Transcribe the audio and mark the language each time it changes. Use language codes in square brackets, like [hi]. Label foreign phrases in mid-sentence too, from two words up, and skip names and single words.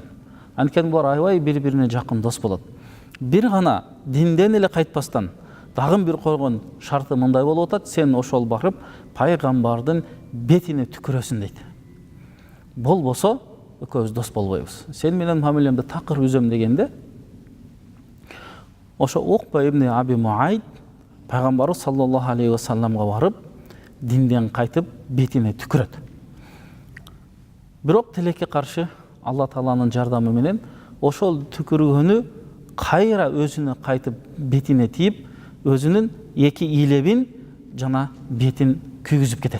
[ky] Анткени булар аябай бири-бирине жакын дос болот. Бир гана динден эле кайтпастан дагы бир койгон шарты мындай болуп атат: сен ошол барып пайгамбардын бетине түкүрөсүң дейт. Болбосо экөөбүз дос болбойбуз. Сен менен мамилемди такыр үзөм дегенде, ошо Уқба ибн Аби Муайт пайгамбарыбыз [ar] صلى الله عليه وسلم [ky] барып динден кайтып бетине түкүрөт. Бирок тилекке каршы Алла Тааланын жардамы менен ошол түкүргөнү кайра өзүнө кайтып бетине тийип, өзүнүн эки илебин жана бетин күйгүзүп кетет.